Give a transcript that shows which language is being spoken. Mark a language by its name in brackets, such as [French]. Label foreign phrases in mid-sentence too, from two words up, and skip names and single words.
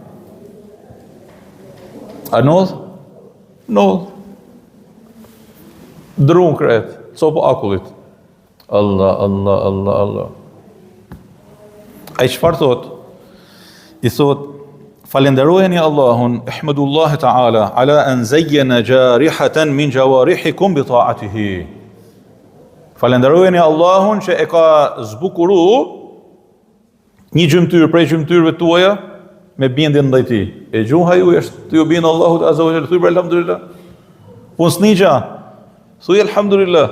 [Albanian] A nodh? Nodh. Drun kret, copo akullit. Allah. Ai çfarë thot? I thot falenderojeni Allahun, [Arabic] احمدوا الله تعالى, على أن زين جارحة من جوارحكم بطاعته. [Albanian] Falenderojeni Allahun që e ka zbukuru një gjymtyr prej gjymtyrëve tuaja me bindjen ndaj tij. E gjuha ju është të ju bindë Allahut [Arabic] عز وجل, [Albanian] thuaj alhamdulillah. Po s'nigja. Thuaj alhamdulillah.